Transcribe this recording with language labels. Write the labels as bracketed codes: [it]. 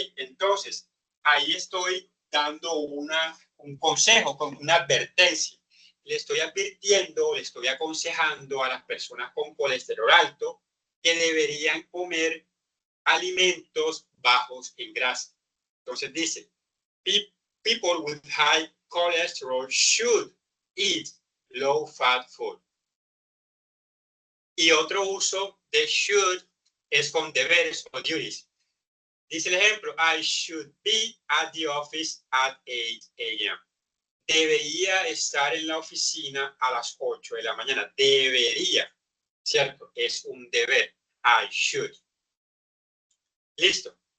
[es] Entonces, ahí estoy dando un consejo, una advertencia. Le estoy advirtiendo, le estoy aconsejando a las personas con colesterol alto que deberían comer alimentos bajos en grasa. Entonces dice, [en] people with high cholesterol should eat low-fat food. [es] Y otro uso de should es con deberes o duties. Dice el ejemplo, [en] I should be at the office at 8 a.m. [es] Debería estar en la oficina a las 8 de la mañana. Debería, ¿cierto? Es un deber. [en] I should. [es] Listo.